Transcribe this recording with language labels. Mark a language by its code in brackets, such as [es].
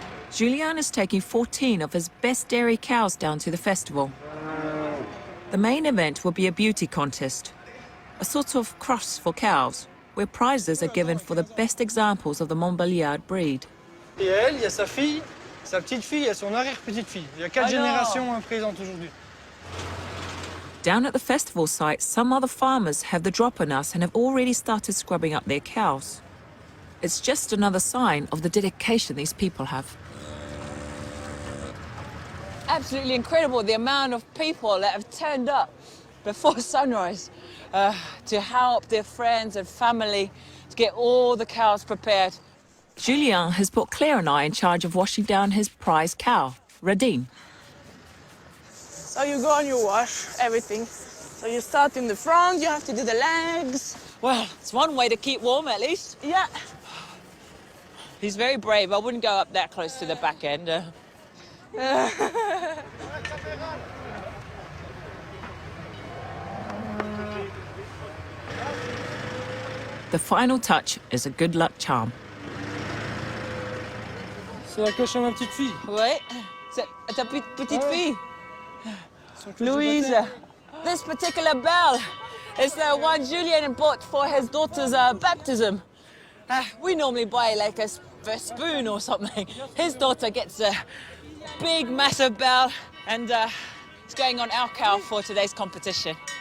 [en] Julien is taking 14 of his best dairy cows down to the festival. The main event will be a beauty contest, a sort of cross for cows, where prizes are given for the best examples of the Montbéliard breed. [fr] Et elle, il y a sa fille, sa petite-fille et son arrière-petite-fille. Il y a 4 générations présentes aujourd'hui. [en] Down at the festival site, some other farmers have the drop on us and have already started scrubbing up their cows. It's just another sign of the dedication these people have. Absolutely incredible, the amount of people that have turned up before sunrise to help their friends and family to get all the cows prepared. Julien has put Claire and I in charge of washing down his prize cow, Radine. So you go and you wash everything. So you start in the front, you have to do the legs. Well, it's one way to keep warm at least. Yeah. He's very brave. I wouldn't go up that close to the back end. The final touch is a good luck charm. [fr] C'est la coche à ma petite-fille. Ouais, c'est ta petite fille. [en] Louise, this particular bell is the one Julien bought for his daughter's baptism. We normally buy like a spoon or something. His daughter gets a big, massive bell, and it's going on our cow for today's competition.